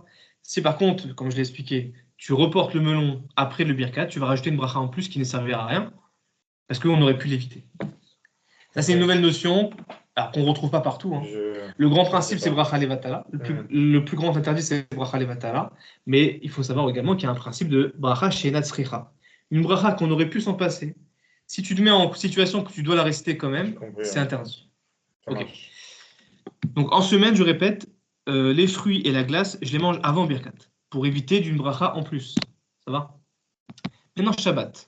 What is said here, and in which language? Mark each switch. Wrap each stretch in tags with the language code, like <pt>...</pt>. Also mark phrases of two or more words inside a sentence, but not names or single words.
<fr>Si par contre, comme je l'ai expliqué, tu reportes le melon après le birkat, tu vas rajouter une bracha en plus qui ne servira à rien, parce qu'on aurait pu l'éviter. Ça, c'est une nouvelle notion qu'on ne retrouve pas partout. Hein. Le grand principe, c'est</fr> <he>ברכה לבטלה.</he> <fr>Le plus grand interdit, c'est</fr> <he>ברכה לבטלה.</he> <fr>Mais il faut savoir également qu'il y a un principe de</fr> <he>ברכה שאינה צריכה.</he> <fr>Une bracha qu'on aurait pu s'en passer. Si tu te mets en situation que tu dois la réciter quand même, c'est interdit. Okay. Donc en semaine, je répète, les fruits et la glace, je les mange avant birkat, pour éviter d'une bracha en plus. Ça va? Maintenant, Shabbat.</fr>